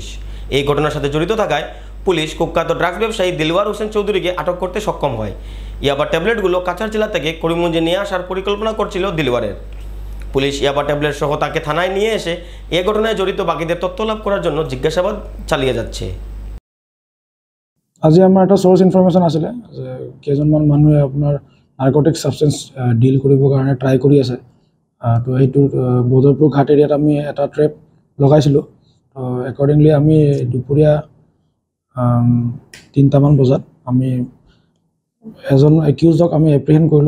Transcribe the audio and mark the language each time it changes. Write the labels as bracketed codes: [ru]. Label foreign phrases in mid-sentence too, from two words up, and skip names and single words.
[bn] এই ঘটনার সাথে জড়িত থাকায় পুলিশ কুখ্যাত ড্রাগস ব্যবসায়ী দিলওয়ার হোসেন চৌধুরীকে আটক করতে সক্ষম হয়। ইয়াবা ট্যাবলেটগুলো কাছাড় জেলা থেকে করিমগঞ্জে নিয়ে আসার পরিকল্পনা করছিল দিলওয়ারের। পুলিশ ইয়াবা ট্যাবলেট সহ তাকে থানায় নিয়ে এসে এ ঘটনায় জড়িত বাকিদের তথ্য লাভ করার জন্য জিজ্ঞাসাবাদ চালিয়ে যাচ্ছে। [as] আজি আমাৰ এটা [en] source information [as] আছিলে যে কেইজনমান মানুহে আপোনাৰ [en] narcotic substance deal [as] কৰিবৰ কাৰণে ট্ৰাই কৰি আছে। তো এইটো বদৰপুৰ ঘাট এৰিয়াত আমি এটা ট্ৰেপ লগাইছিলোঁ। তো একৰ্ডিংলি আমি দুপৰীয়া 3টামান বজাত আমি এজন একিউজক আমি এপ্ৰিহেণ্ড কৰিলোঁ।